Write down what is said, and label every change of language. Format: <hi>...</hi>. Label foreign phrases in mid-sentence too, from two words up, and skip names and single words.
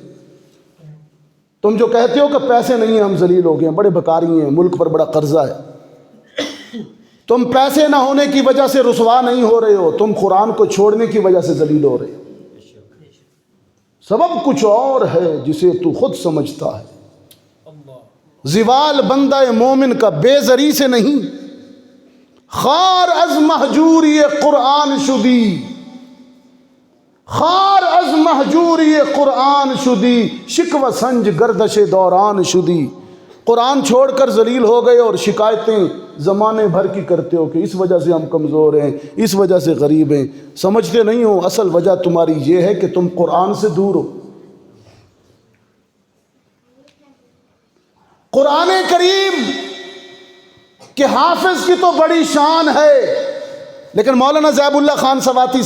<ur>تم جو کہتے ہو کہ پیسے نہیں ہیں ہم ذلیل ہو گئے ہیں، بڑے بھکاری ہیں، ملک پر بڑا قرضہ ہے، تم پیسے نہ ہونے کی وجہ سے رسوا نہیں ہو رہے ہو، تم قرآن کو چھوڑنے کی وجہ سے ذلیل ہو رہے ہو۔ سبب کچھ اور ہے جسے تو خود سمجھتا ہے، زوال بندہ مومن کا بے زری سے نہیں،</ur> <fa>خار از مہجوری قرآن شدی، خار از مہجوری قرآن شدی، شکوہ سنج گردش دوران شدی۔</fa> <ur>قرآن چھوڑ کر ذلیل ہو گئے اور شکایتیں زمانے بھر کی کرتے ہو کہ اس وجہ سے ہم کمزور ہیں، اس وجہ سے غریب ہیں۔ سمجھتے نہیں ہو اصل وجہ تمہاری یہ ہے کہ تم قرآن سے دور ہو۔ قرآن کریم کہ حافظ کی تو بڑی شان ہے، لیکن مولانا زیب اللہ خان سواتی</ur>